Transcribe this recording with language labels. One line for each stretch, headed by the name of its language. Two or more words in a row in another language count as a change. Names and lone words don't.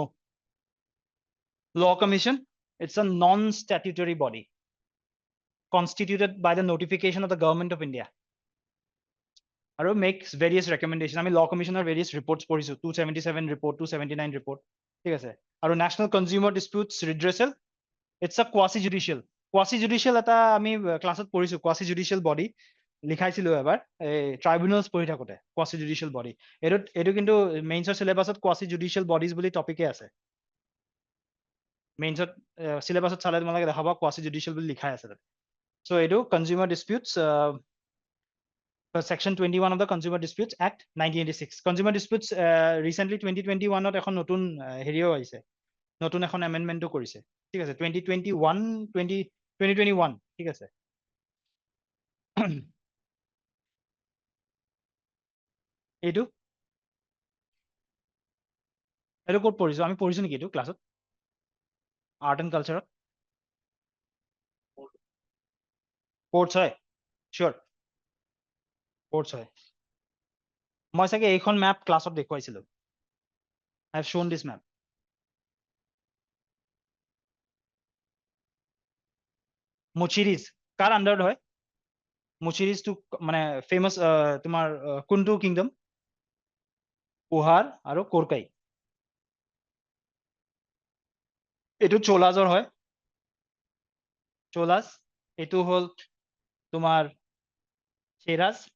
English: Law Commission, it's a non-statutory body constituted by the notification of the Government of India আৰু makes various recommendations.
Assamese: আমি Law Commissioner
English: various reports
Assamese: পঢ়িছো, 277 report, 279 report, ঠিক আছে? আৰু National Consumer Disputes Redressal,
English: it's a quasi-judicial
Assamese: এটা আমি ক্লাছত পঢ়িছো,
English: quasi-judicial body
Assamese: লিখাইছিলো এবাৰ ট্ৰাইব্যুনেলছ পঢ়ি থাকোতে,
English: quasi-judicial body।
Assamese: এইটো কিন্তু মেইনছৰ চিলেবাছত
English: quasi-judicial bodies
Assamese: বুলি টপিকে আছে, মেইনছত চিলেবাছত চালে তোমালোকে দেখাবা quasi-judicial বুলি লিখাই আছে তাতে।
English: so এইটো Consumer Disputes Section 21 of the Consumer Disputes Act 1986.
Assamese: Consumer Disputes recently 2021 ত এখন নতুন হেৰিও আহিছে, নতুন এখন এমেন্ডমেন্টও কৰিছে, ঠিক আছে? 2021, ঠিক আছে? এইটো এইটো ক'ত পঢ়িছো আমি পঢ়িছো নেকি এইটো ক্লাছত আৰ্ট এণ্ড কালচাৰত স্পৰ্টছ হয় চিয়'ৰ স্পৰ্টছ হয় মই চাগে এইখন মেপ ক্লাছত দেখুৱাইছিলো
English: I have shown this map
Assamese: মুচিৰিজ কাৰ আণ্ডাৰত হয় মুচিৰিজটো মানে ফেমাছ তোমাৰ কোনটো কিংডম পুহাৰ আৰু কোৰকাই এইটো চোলাজৰ হয় চোলাজ এইটো হ'ল তোমাৰ চেৰাজ